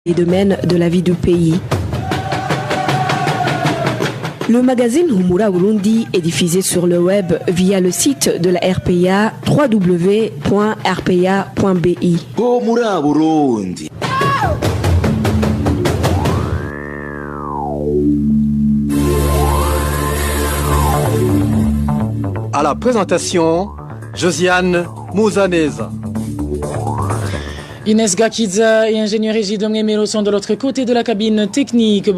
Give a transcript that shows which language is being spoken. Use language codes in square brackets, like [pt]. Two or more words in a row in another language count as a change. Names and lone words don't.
[fr] les domaines de la vie du pays. Le magazine Humura Burundi est diffusé sur le web via le site de la RPA www.rpa.bi. Humura Burundi. À la présentation, Josiane Mouzaneza. Inès Gakidza et ingénieur Régis Melo sont de l'autre côté de la cabine technique.